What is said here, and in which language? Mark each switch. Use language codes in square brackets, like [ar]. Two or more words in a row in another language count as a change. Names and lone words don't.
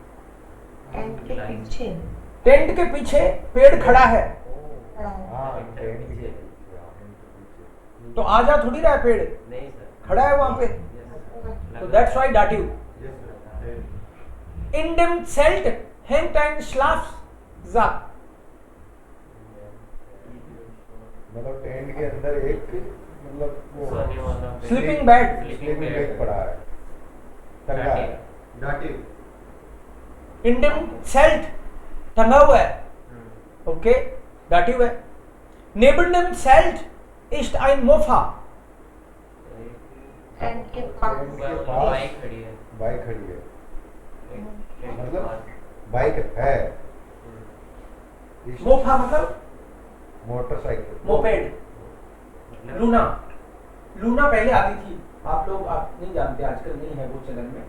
[hi] टेंट के पीछे टेंट के पीछे पेड़ खड़ा है, खड़ा है। हाँ, टेंट के पीछे। तो आजा थोड़ी रहा है पेड़, नहीं सर, खड़ा है वहां पे, तो [en] that's why [hi] दाटिव। [de] in dem Zelt hängt ein Schlafsack। [hi] मतलब टेंट के अंदर एक, मतलब वो [en] sleeping bed, sleeping bag [hi] पड़ा है, टंगा है। [de] in dem Zelt [hi] टंगा हुआ है, ओके, दाटिव है। [de] neben dem Zelt ist ein Mofa। [hi] टेंट के पास बाइक खड़ी है। बाइक खड़ी है, टेंट के मतलब पास। बाइक है। मोफा मतलब मोटरसाइकिल, मोपेड। लूना, लूना पहले आती थी, आप लोग आप नहीं जानते, आजकल नहीं है वो चलन में।